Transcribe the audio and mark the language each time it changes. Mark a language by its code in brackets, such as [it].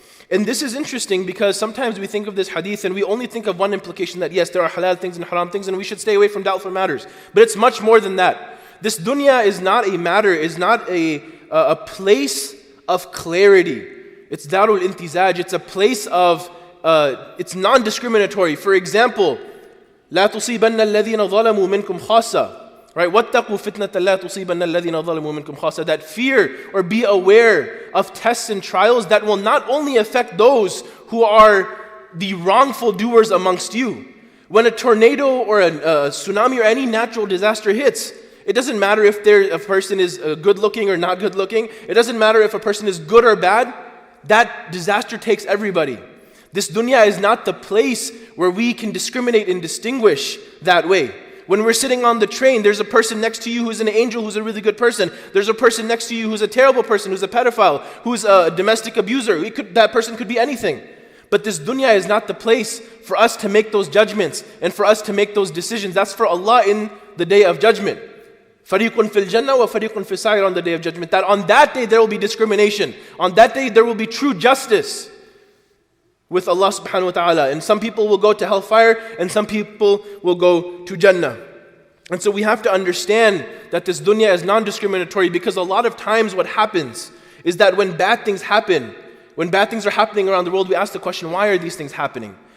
[en] And this is interesting because sometimes we think of this hadith and we only think of one implication, that yes, there are halal things and haram things and we should stay away from doubtful matters. But it's much more than that. This dunya is not a matter, is not a place of clarity. It's darul intizaj, it's a place of, it's non-discriminatory. For example, [ar] لا تصيبن الذين ظلموا منكم خاصة. [en] Right? [ar] وَاتَّقُوا فِتْنَةً لَا تُصِيبَنَّ الَّذِينَ ظَلَمُوا مِنْكُمْ خَاصَّةً. [en] That fear or be aware of tests and trials that will not only affect those who are the wrongful doers amongst you. When a tornado or a tsunami or any natural disaster hits, it doesn't matter if a person is good looking or not good looking. It doesn't matter if a person is good or bad. That disaster takes everybody. This dunya is not the place where we can discriminate and distinguish that way. When we're sitting on the train, there's a person next to you who's an angel, who's a really good person. There's a person next to you who's a terrible person, who's a pedophile, who's a domestic abuser. That person could be anything. But this dunya is not the place for us to make those judgments and for us to make those decisions. That's for Allah in the day of judgment. [ar] فَرِيقٌ فِي الْجَنَّةِ وَفَرِيقٌ فِي السَّعِيرِ, [en] on the day of judgment. That on that day there will be discrimination. On that day there will be true justice with Allah subhanahu wa ta'ala. And some people will go to hellfire and some people will go to Jannah. And so we have to understand that this dunya is non-discriminatory, because a lot of times what happens is that when bad things happen, when bad things are happening around the world, we ask the question, why are these things happening?